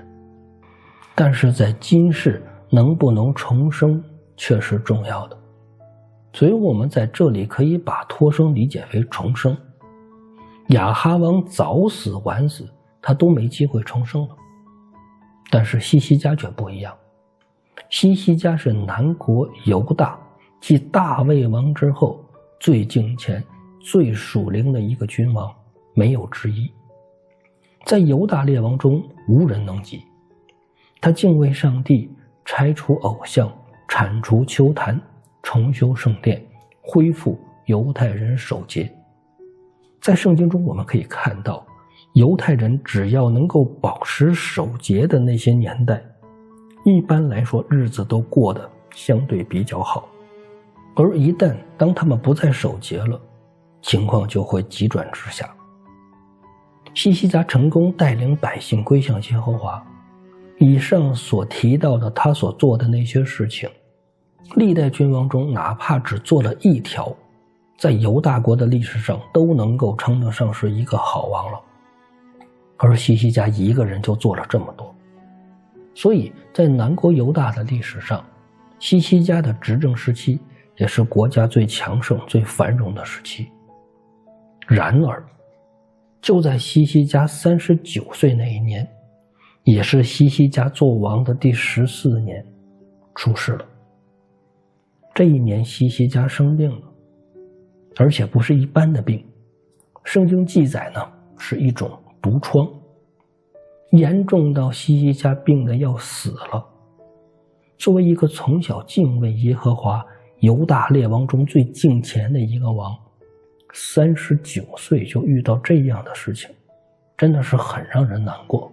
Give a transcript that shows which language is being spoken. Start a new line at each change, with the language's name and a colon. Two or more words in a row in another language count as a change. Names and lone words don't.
Chinese: 但是在今世能不能重生卻是重要的，所以我們在這裡可以把脫生理解為重生。亞哈王早死晚死，他都沒機會重生了。但是西西家卻不一樣，西西家是南國猶大繼大衛王之後最敬虔、最屬靈的一個君王，沒有之一。在猶大列王中無人能及。他敬畏上帝，拆除偶像，鏟除邱壇，重修聖殿，恢復猶太人守節。在聖經中我們可以看到，猶太人只要能夠保持守節的那些年代，一般來說日子都過得相對比較好。而一旦當他們不再守節了，情況就會急轉直下。西西家成功帶領百姓歸向耶和華，以上所提到的他所做的那些事情，歷代君王中哪怕只做了一條，在猶大國的歷史上都能夠稱得上是一個好王了。而西西家一個人就做了這麼多，所以在南國猶大的歷史上，西西家的執政時期也是國家最強盛最繁榮的時期。然而就在西西家39歲那一年，也是西西家做王的第14年，出事了。這一年西西家生病了，而且不是一般的病，聖經記載呢是一種毒瘡，嚴重到西西家病得要死了。作為一個從小敬畏耶和華猶大列王中最敬虔的一個王，39歲就遇到這樣的事情，真的是很讓人難過。